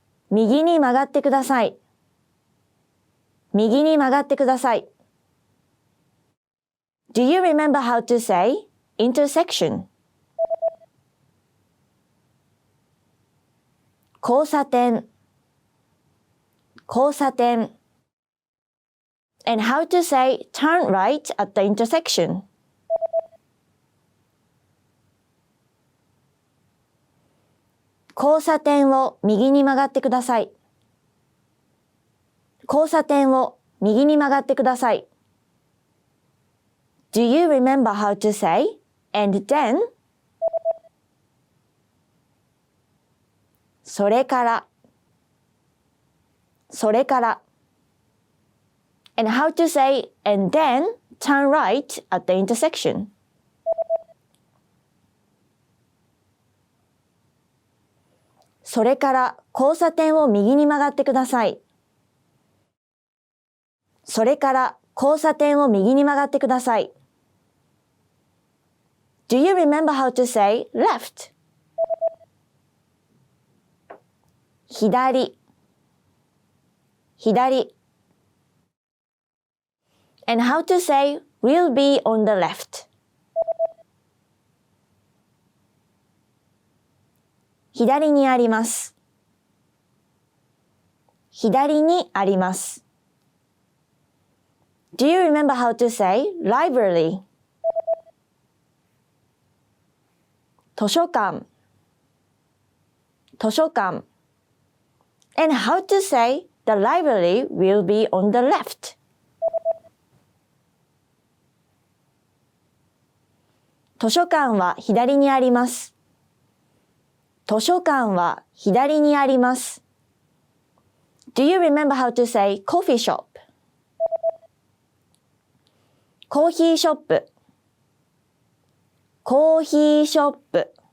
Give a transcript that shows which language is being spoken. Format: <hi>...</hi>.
<ja>右に曲がってください。右に曲がってください。</ja> <en>Do you remember how to say intersection?</en> <ja>交差点。交差点。</ja> <en>And how to say turn right at the intersection?</en> <ja>交差点を右に曲がってください。交差点を右に曲がってください。</ja> <en>Do you remember how to say and then?</en> <ja>それから。</ja> <en>それから and how to say and then turn right at the intersection.</en> <ja>それから交差点を右に曲がってください。それから交差点を右に曲がってください。</ja> <en>Do you remember how to say left?</en> <ja>左、左。</ja> <en>And how to say we'll be on the left?</en> <ja>左にあります。左にあります。</ja> <en>Do you remember how to say library?</en> <ja>図書館、図書館。</ja> <en>And how to say the library will be on the left?</en> <ja>図書館は左にあります。図書館は左にあります。</ja> <en>Do you remember how to say coffee shop?</en> <ja>コーヒーショップ、コーヒーショップ。</ja>